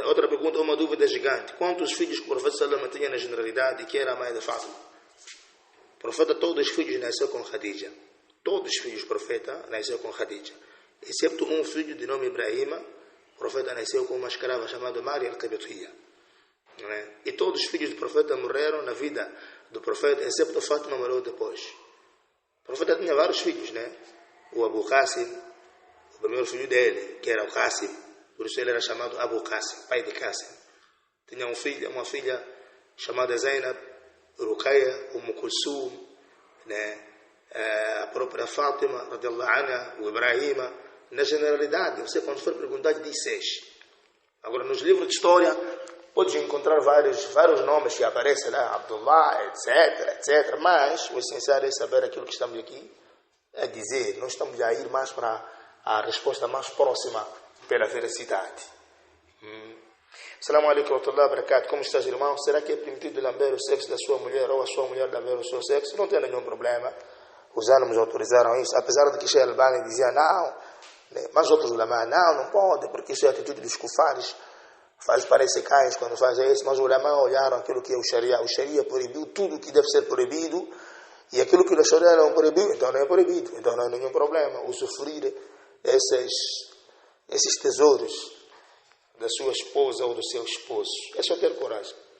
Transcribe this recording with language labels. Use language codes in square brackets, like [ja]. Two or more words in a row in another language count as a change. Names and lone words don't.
[pt] Outra pergunta, uma dúvida gigante. Quantos filhos que o profeta Salama tinha na generalidade e que era a mãe da Fátima? O profeta, todos os filhos nasceu com Khadija. Todos os filhos do profeta nasceu com Khadija. Excepto um filho de nome Ibrahima, o profeta nasceu com uma escrava chamada Maria al-Qibtiyya. E todos os filhos do profeta morreram na vida do profeta, excepto Fátima morreu depois. O profeta tinha vários filhos, né? O Abu Qasim, o primeiro filho dele, que era o Qasim, por isso ele era chamado Abu Qasim, pai de Qasim. Tinha uma filha chamada Zainab, Ruqayya, Kulsum, né? A própria Fátima, [ar] رضي الله عنها, [pt] o Ibrahima. Na generalidade, você quando for perguntar diz 6. Agora nos livros de história pode encontrar vários nomes que aparecem lá, Abdullah, etc. Mas o essencial é saber aquilo que estamos aqui a dizer. Nós estamos a ir mais para a resposta mais próxima pela veracidade. [ar] السلام عليكم ورحمة الله وبركاته. [pt] Como estás, irmão? Será que é permitido lamber o sexo da sua mulher ou a sua mulher lamber o seu sexo? Não tem nenhum problema. Os ânimos autorizaram isso, apesar de que Sheikh Albani dizia não, mas outros ulama, não pode, porque isso é a atitude dos kufares, faz parecer cães quando fazem isso, mas os ulama olharam aquilo que é o Sharia proibiu tudo que deve ser proibido, e aquilo que o Sharia não proibiu, então não é proibido, então não há nenhum problema, usufruir esses tesouros da sua esposa ou do seu esposo, é só ter coragem.